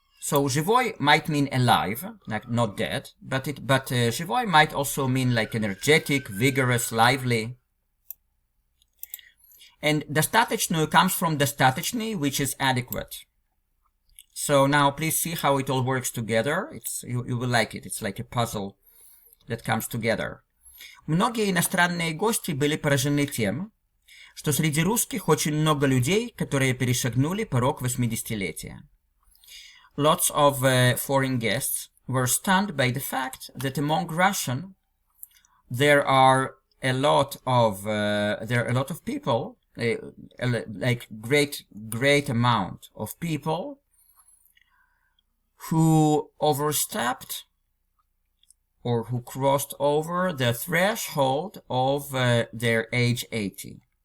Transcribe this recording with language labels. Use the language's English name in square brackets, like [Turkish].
[English] So живой might mean alive, like not dead, but живой might also mean like energetic, vigorous, lively. And достаточную comes from достаточный, which is adequate. So now please see how it all works together. You will like it. It's like a puzzle that comes together. [Russian] Многие иностранные гости были поражены тем, что среди русских очень много людей, которые перешагнули порог 80-летия. [English] Lots of foreign guests were stunned by the fact that among Russian there are a lot of people, like great amount of people who overstepped or who crossed over the threshold of their age 80.